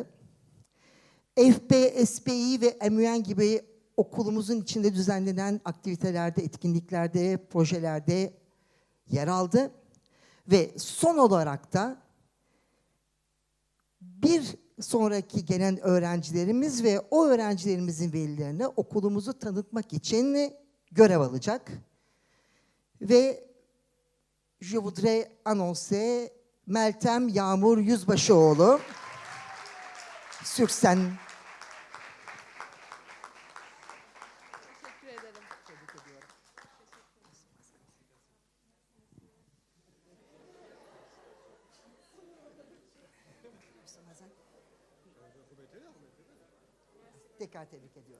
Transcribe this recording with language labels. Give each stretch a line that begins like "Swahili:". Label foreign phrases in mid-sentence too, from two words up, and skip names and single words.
Turkish: FP, SPI ve MUN gibi okulumuzun içinde düzenlenen aktivitelerde, etkinliklerde, projelerde yer aldı. Ve son olarak da bir sonraki gelen öğrencilerimiz ve o öğrencilerimizin velilerine okulumuzu tanıtmak için görev alacak.
French: Ve je voudrais annoncer Meltem Yağmur Yüzbaşıoğlu sur scène.
Turkish: Teşekkür ederim. Tekrar tebrik ediyorum.